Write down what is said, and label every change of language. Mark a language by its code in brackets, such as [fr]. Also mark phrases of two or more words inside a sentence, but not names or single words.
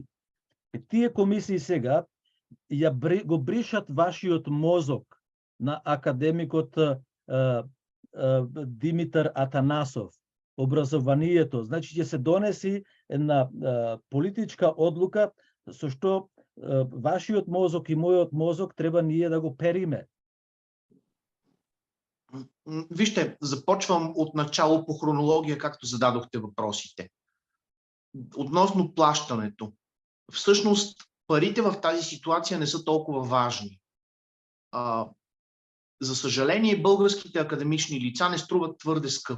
[mk] Тие комисии сега го бришат вашиот мозок на академикот Димитар Атанасов, образованието. Значи ќе се донеси една политичка одлука со што вашиот мозок и мојот мозок треба ние да го периме. [bg] Вижте, започвам от начало по хронология, както зададохте въпросите. Относно плащането. Всъщност, парите в тази ситуация не са толкова важни. За съжаление, българските академични лица не струват твърде скъпо.